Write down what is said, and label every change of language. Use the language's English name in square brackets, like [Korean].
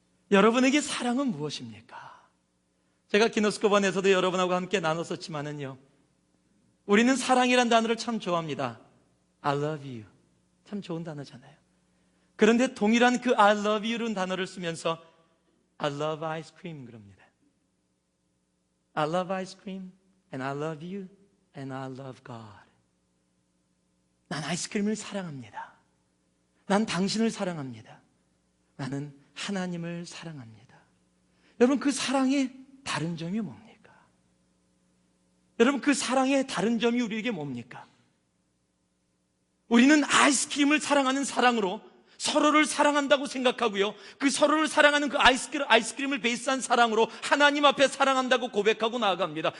[Korean] 여러분에게 사랑은 무엇입니까? 제가 기노스코반에서도 여러분하고 함께 나눴었지만은요, 우리는 사랑이란 단어를 참 좋아합니다. [English] I love you. [Korean] 참 좋은 단어잖아요. 그런데 동일한 그 [English] I love you [Korean] 라는 단어를 쓰면서 [English] I love ice cream [Korean] 그럽니다. [English] I love ice cream, and I love you, and I love God. [Korean] 난 아이스크림을 사랑합니다. 난 당신을 사랑합니다. 나는 하나님을 사랑합니다. 여러분, 그 사랑의 다른 점이 뭡니까? 여러분, 그 사랑의 다른 점이 우리에게 뭡니까? 우리는 아이스크림을 사랑하는 사랑으로 서로를 사랑한다고 생각하고요, 그 서로를 사랑하는 그 아이스크림을 베이스한 사랑으로 하나님 앞에 사랑한다고 고백하고 나아갑니다.